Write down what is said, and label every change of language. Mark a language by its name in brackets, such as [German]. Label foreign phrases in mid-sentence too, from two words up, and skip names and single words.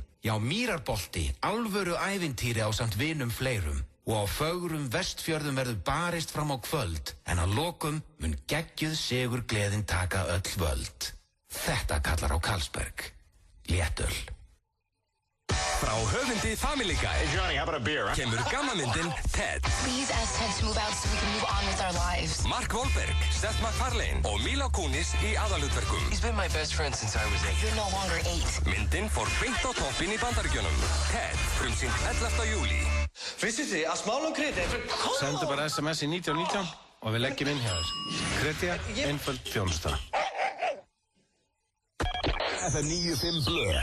[Icelandic] Já, mýrarbolti, alvöru ævintýri á samt vinum fleirum. Og á fögrum Vestfjörðum verður barist fram á kvöld, en að lokum mun geggjuð sigur gleðin taka öll völd. Þetta kallar á Carlsberg. Léttöl. Frá höfundi Family Guy kemur gammamyndin Ted. [English] Please ask Ted to move out so we can move on with our lives. [Icelandic] Mark Wahlberg, Seth MacFarlane og Mila Kunis í aðalhlutverkum. [English] He's been my best friend since I was 8. You're no longer 8. [Icelandic] Myndin fór beint á toppinn í Bandaríkjunum. Ted, frumsýnt 11. júlí. Vissið þið að smálum kredi sendu bara SMS í 1919 og við leggjum inn hjá þér. Kredja, einföld þjónusta. FM 95 Blö.